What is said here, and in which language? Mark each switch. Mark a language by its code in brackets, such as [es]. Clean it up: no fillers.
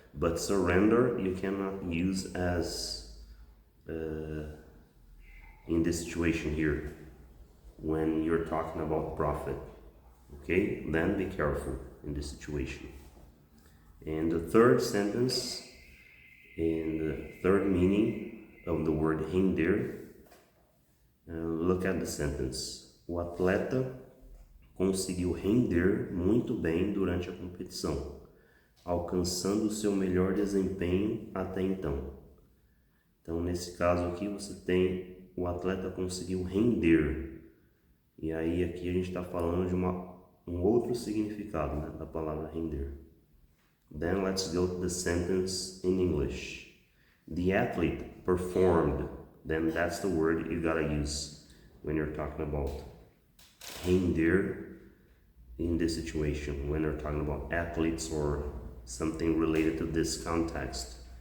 [en] But surrender, you cannot use as in this situation here, when you're talking about profit. Okay, then be careful in this situation. And the third sentence, in the third meaning of the word render, look at the sentence. [pt] O atleta conseguiu render muito bem durante a competição, alcançando o seu melhor desempenho até então. Então, nesse caso aqui, você tem o atleta conseguiu render. E aí, aqui a gente está falando de um outro significado, né, da palavra render. [en] Then let's go to the sentence in English. The athlete performed. Then that's the word you gotta use when you're talking about render in this situation, when you're talking about athletes or something related to this context.